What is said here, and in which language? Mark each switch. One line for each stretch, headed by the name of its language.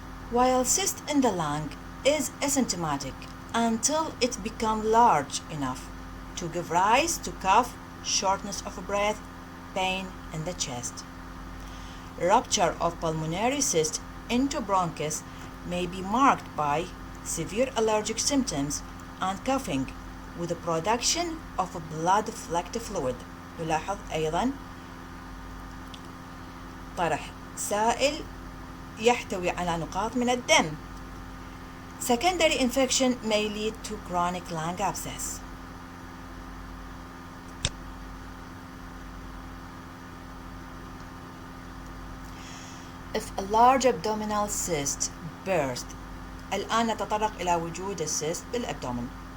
English: While cyst in the lung is asymptomatic until it becomes large enough to give rise to cough, shortness of breath, pain in the chest. Rupture of pulmonary cyst into bronchus may be marked by severe allergic symptoms and coughing with the production of blood flecked fluid.
Arabic: يلاحظ أيضا طرح سائل يحتوي على نقاط من الدم.
English: Secondary infection may lead to chronic lung abscess. If a large abdominal cyst burst,
Arabic: الآن نتطرق إلى وجود السيست بالأبدومن.